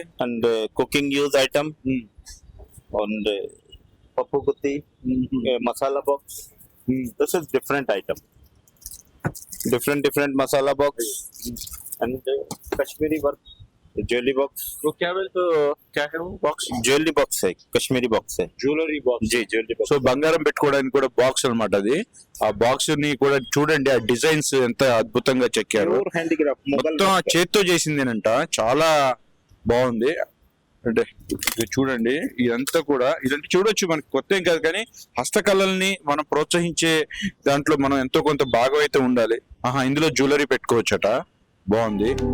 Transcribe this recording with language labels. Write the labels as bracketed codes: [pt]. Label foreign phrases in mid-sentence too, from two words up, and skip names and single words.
[en] and cooking use item and Pappu Gutti masala box this is different item different masala box and Kashmiri work jewellery box [hi] वो क्या तो क्या है वो బాక్స్ [en] jewellery box [hi] है [en] Kashmiri box [hi] है [en] jewellery box [hi] जी [en] jewellery box [te] సో బంగారం పెట్టుకోవడానికి కూడా బాక్స్ అన్నమాట అది ఆ బాక్స్ ని కూడా చూడండి ఆ డిజైన్స్ ఎంత అద్భుతంగా చెక్కారు [en] pure handicraft [te] మొత్తం ఆ చేత్తో చేసిందేనంట చాలా బాగుంది అంటే ఇది చూడండి ఇదంతా కూడా ఇదంతా చూడొచ్చు మనకి కొత్త ఏం కాదు కానీ హస్తకళల్ని మనం ప్రోత్సహించే దాంట్లో మనం ఎంతో కొంత భాగం అయితే ఉండాలి ఆహా ఇందులో జ్యువెలరీ పెట్టుకోవచ్చట బాగుంది